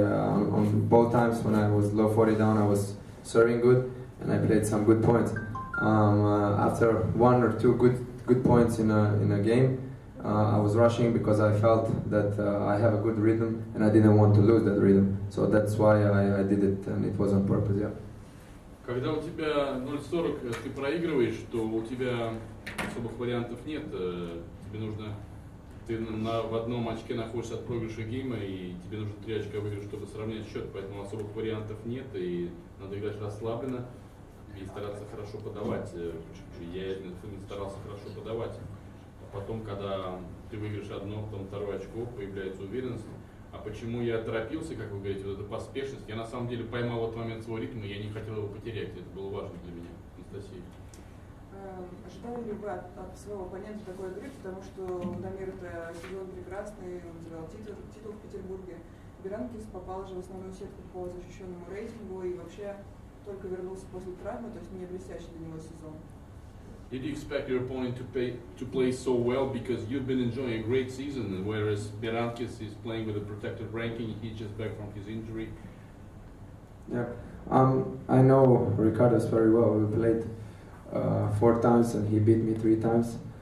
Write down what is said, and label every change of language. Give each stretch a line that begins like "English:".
English: On both times when I was low 40 down, I was serving good, and I played some good points. After 1 or 2 good points in a game, I was rushing because I felt that I have a good rhythm and I didn't want to lose that rhythm. So that's why I did it, and it was on purpose, yeah.
Russian: Когда у тебя 0-40 ты проигрываешь, то у тебя особых вариантов нет. Тебе нужно, ты в одном очке находишься от проигрыша гейма, и тебе нужно 3 очка выиграть, чтобы сравнять счет, поэтому особых вариантов нет, и надо играть расслабленно и стараться хорошо подавать. Я старался хорошо подавать. Потом, когда ты выиграешь одно, потом 2 очко, появляется уверенность. А почему я торопился, как вы говорите, вот эта поспешность? Я на самом деле поймал в этот момент свой ритм, и я не хотел его потерять. Это было важно для меня, Анастасия. Ожидали ли вы от своего оппонента такой игры, потому что Дамир это сезон прекрасный, он взял титул в Петербурге. Биранкис попал же в основную сетку по защищенному рейтингу и вообще только вернулся после травмы, то есть не блестящий для него сезон.
English: Did you expect your opponent to play so well, because you've been enjoying a great season, whereas Berankis is playing with a protected ranking, he's just back from his injury? Yeah, I know Ricardo very well. We played 4 times and he beat me 3 times.